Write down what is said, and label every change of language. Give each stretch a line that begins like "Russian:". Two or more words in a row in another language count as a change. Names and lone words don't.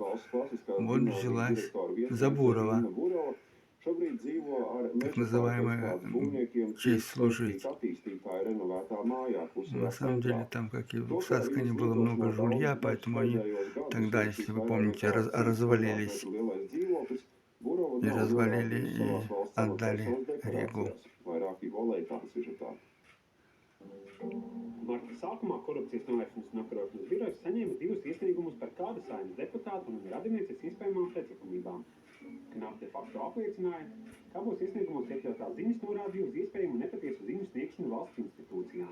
Russian: Вот взялась за Бурова, так называемая «Честь служить». На самом деле там, как и в Саскане, было много жулья, поэтому они тогда, если вы помните, развалились и развалили и отдали Ригу.
Latvian: Marta sākumā korupcijas novēršanas un apkarošanas birojas saņēma 2 iesniegumus par kāda Saeimas deputātu un radinieces iespējamām pēclikumībām. KNAP de facto apliecināja, ka abos iesniegumos iekļautās ziņas norādīja uz iespējamu nepatiesu ziņu sniegšanu valsts institūcijām.